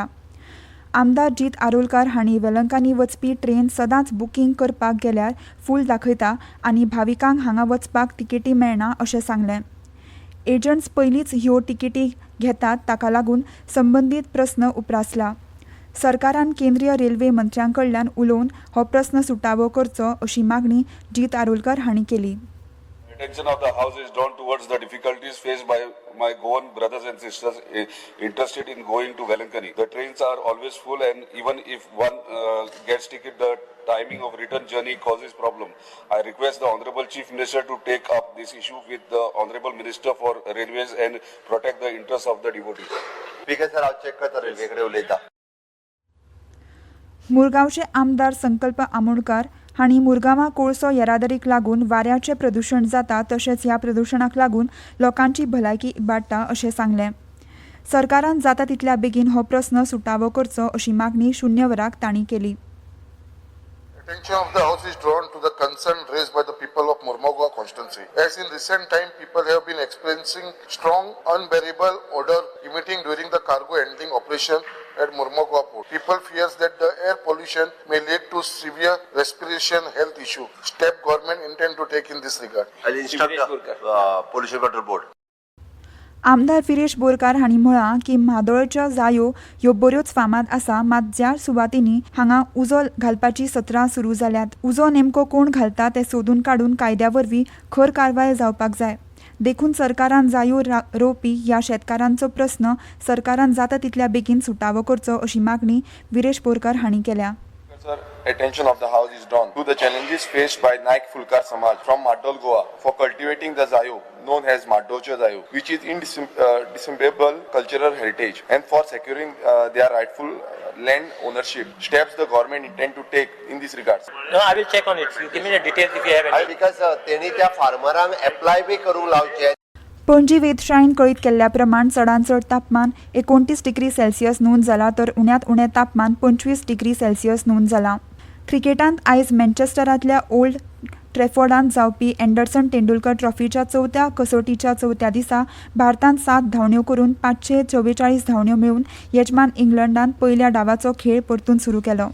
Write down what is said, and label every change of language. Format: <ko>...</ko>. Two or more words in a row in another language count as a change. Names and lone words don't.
<kok>आमदार जीत आरोलकार हांणी वेलंकांनी वचपी ट्रेन सदांच बुकींग करपाक गेल्यार फूल दाखयता आनी भाविकांक हांगा वचपाक तिकेटी मेळना अशें सांगलें. एजंट्स पयलींच ह्यो तिकेटी घेतात, ताका लागून संबंदीत प्रस्न उप्रासला. सरकारान केंद्रीय रेल्वे मंत्र्यां कडल्यान उलोवन हो प्रस्न सुटावो करचो अशी मागणी जीत आरोलकर हांणी केली.</kok> <en>Attention of the House is drawn towards the difficulties faced by my Goan brothers and sisters interested in going to Velankani. The trains are always full, and even if one gets ticket, the timing of return journey causes problem. I request the Honorable Chief Minister to take up this issue with the Honorable Minister for Railways and protect the interests of the devotees.</en> <mr>ठीक आहे</mr> <kok>सर, आज चेक करता रेल्वेकडे उलयता. मुरगांवचे आमदार संकल्प आमोणकार हांणी मुरगांवां कोळसो येरादारीक लागून वाऱ्याचें प्रदूशण जाता, तशेंच ह्या प्रदूशणाक लागून लोकांची भलायकी इबाडटा अशें सांगलें. सरकारान जाता तितल्या बेगीन हो प्रस्न सुटावो करचो अशी मागणी शून्य वराक तांणी केली.</kok> <en>Attention of the House is drawn to the concern raised by the people of Mormugao constituency. As in recent time, people have been experiencing strong, unbearable odor emitting during the cargo handling operation at Mormugao port. People fears that the air pollution may lead to severe respiration health issue. Step government intend to take in this regard. I'll instruct the pollution control board. आमदार विरेश बोरकार हांणी म्हळां की म्हादोळच्या जायो ह्यो बऱ्योच फामाद आसा, मात ज्या सुवातींनी हांगा उजो घालपाची सत्रां सुरू जाल्यात. उजो नेमको कोण घालता तें सोदून काडून कायद्या वरवीं खर कारवाय जावपाक जाय. देखून सरकारान जायो रोवपी ह्या शेतकारांचो प्रस्न सरकारान जाता तितल्या बेगीन सुटावो करचो अशी मागणी विरेश बोरकार हांणी केल्या. Sir, attention of the House is drawn to the challenges faced by Naik Fulkar Samaj from Madol, Goa for cultivating the Zayo known as Madolcha Zayo, which is indisputtable cultural heritage, and for securing their rightful land ownership. Steps the government intend to take in this regard. No, I will check on it. You give me the details if you have any.</en> <kok>Because तेणी त्या फार्मरांक अप्लाय बी करूंक लावचे. पणजी वेधशाळेन कळीत केल्ल्या प्रमाण चडांत चड तापमान 29 डिग्री सेल्सियस नोंद जाला, तर उण्यांत उणें तापमान 25 डिग्री सेल्सियस नोंद जालां. क्रिकेटांत आयज मँचेस्टरांतल्या ओल्ड ट्रॅफोर्डांत जावपी अँडरसन तेंडुलकर ट्रॉफीच्या 4थ्या कसोटीच्या 4थ्या दिसा भारतान 7 धांवड्यो करून 544 धांवड्यो मेळून येजमान इंग्लंडान पयल्या डावाचो खेळ परतून सुरू केलो.</kok>